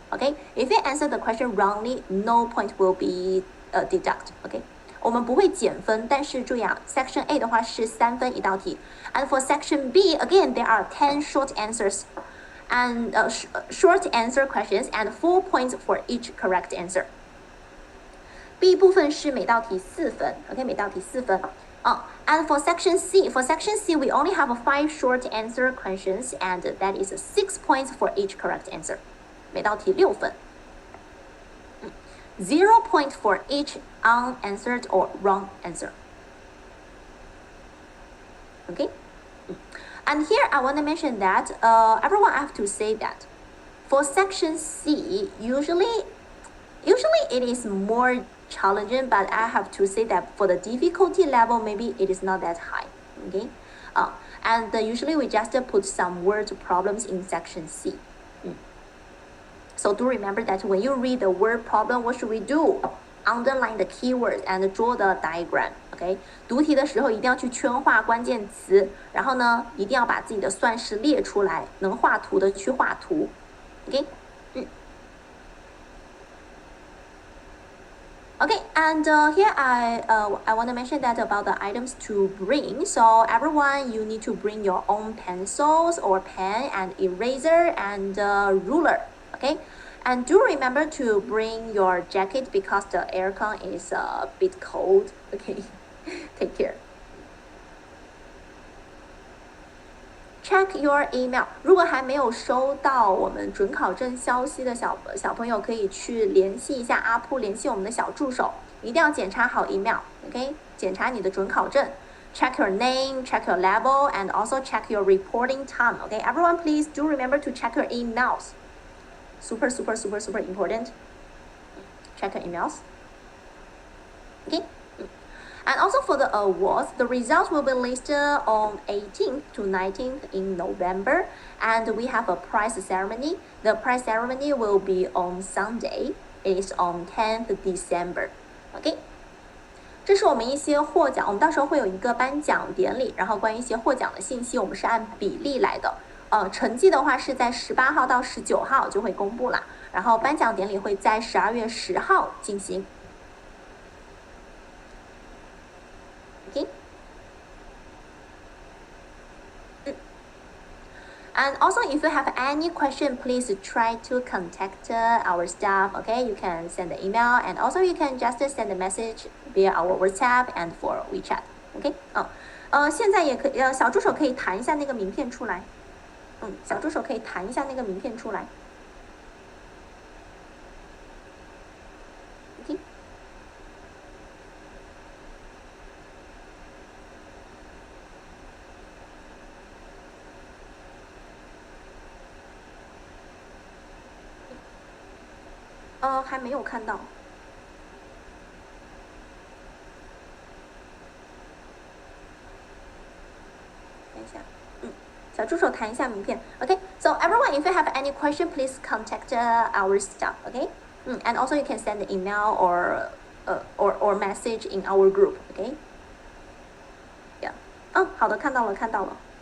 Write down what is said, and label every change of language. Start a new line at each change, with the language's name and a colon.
English: Okay, if you answer the question wrongly, no point will be deduct. Okay,
Chinese: 我们不会减分，但是注意啊 ，Section A 的话是3分一道题
English: ，and for Section B again there are 10 short answers and short answer questions and 4 points for each correct answer.
Chinese: B 部分是每道题4分 ，OK， 每道题4分。
English: And for section C, we only have 5 short answer questions, and that is 6 points for each correct answer.
Chinese: 每道题6分。
English: 0 point for each unanswered or wrong answer. Okay? And here I want to mention that everyone I have to say that for section C, usually it is more challenging, but I have to say that for the difficulty level, maybe it is not that high. Okay, and usually we just put some word problems in section C. So do remember that when you read the word problem, what should we do? Underline the keywords and draw the diagram.
Chinese: OK， 读题的时候一定要去圈画关键词，然后呢，一定要把自己的算式列出来，能画图的去画图。 OK。
English: Okay, and here I want to mention that about the items to bring. So everyone, you need to bring your own pencils or pen and eraser and ruler. Okay, and do remember to bring your jacket because the aircon is a bit cold. Okay, take care. Check your email.
Chinese: 如果还没有收到我们准考证消息的小朋友，可以去联系一下阿扑，联系我们的小助手，一定要检查好 email。OK， 检查你的准考证。
English: Check your name, check your level, and also check your reporting time. Okay, everyone, please do remember to check your emails. Super important. Check your emails. Okay. And also for the awards, the results will be listed on 18th to 19th in November, and we have a prize ceremony. The prize ceremony will be on Sunday. It is on 10th December.
Chinese: OK， 这是我们一些获奖，我们到时候会有一个颁奖典礼，然后关于一些获奖的信息，我们是按比例来的。成绩的话是在18号到19号就会公布啦，然后颁奖典礼会在12月10号进行。
English: Okay. And also, if you have any question, please try to contact our staff. Okay, you can send the email, and also you can just send a message via our WhatsApp and for WeChat. Okay.
Chinese: 现在也可以，小助手可以弹一下那个名片出来。小助手可以弹一下那个名片出来。
English: Okay.
Chinese: 还没有看到。等一下，小助手弹一下名片。
English: Okay, so everyone, if you have any question, please contact our staff. Okay, and also you can send an email or message in our group. Okay. Yeah.
Chinese: 好的，看到了。